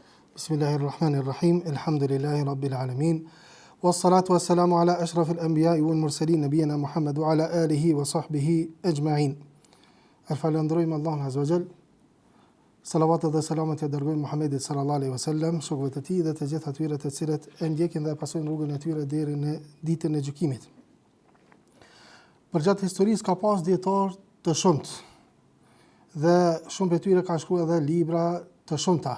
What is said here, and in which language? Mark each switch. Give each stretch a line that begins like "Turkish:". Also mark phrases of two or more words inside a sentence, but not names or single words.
Arabic: بسم الله الرحمن الرحيم الحمد لله رب العالمين والصلاة والسلام على أشرف الأنبياء والمرسلين نبينا محمد وعلى آله وصحبه أجمعين.
Albanian: Falënderojmë Allahun
Arabic: عز وجل.
Albanian: Salavat dhe selamet e dërgojmë Muhammedit
Arabic: صلى الله عليه وسلم,
Albanian: shokëve të tij dhe të gjithë atyre të cilët e ndjekin dhe pasojnë rrugën e tyre deri në ditën e gjykimit. Përgjatë historisë ka pas dietar të shumtë dhe shumë prej tyre kanë shkruar edhe libra të shumta.